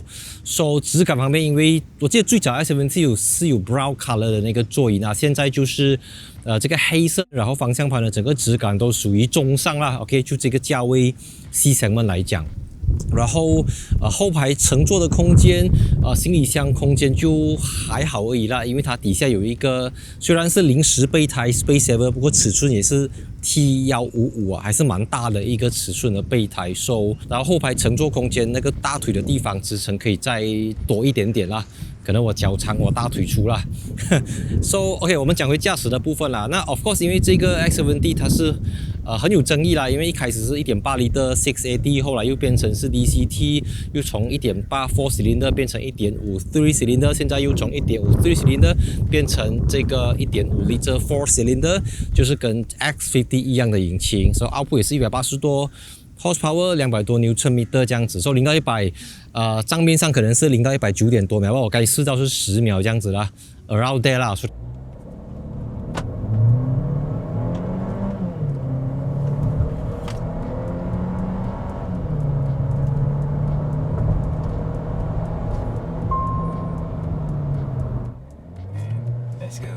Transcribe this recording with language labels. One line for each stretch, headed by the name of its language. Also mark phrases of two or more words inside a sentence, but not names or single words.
Chinese: 質感方面，因為我記得最早 X70 是有
English: brown color
Chinese: 的那個座椅，那現在就是這個黑色，然後方向盤的整個質感都屬於中上啦。OK， 就這個價位
English: C segment
Chinese: 來講。然後後排乘坐的空間行李箱空間就還好而已啦，因為它底下有一個雖然是臨時備胎
English: Space Saver，
Chinese: 不過尺寸也是 T155還是蠻大的一個尺寸的備胎。然後後排乘坐空間那個大腿的地方支撐可以再多一點點啦，可能我腳長我大腿粗啦。OK， 我們講回駕駛的部分啦。那
English: of course
Chinese: 因為這個 X70 它是很有爭議啦，因為一開始是 1.8 L 6AD， 後來又變成是 DCT， 又從 1.8 4 cylinder 變成 1.5 3 cylinder， 現在又從 1.5 3 cylinder 變成這個 1.5 L 4 cylinder，就是跟 X50 一樣的引擎，所以 output 也是180多 horsepower， 200 多 Nm 這樣子。0到100賬面上可能是0到100 9點多秒吧，我該試到是10秒這樣子啦 ，
English: around there
Chinese: 啦。
English: Let's go.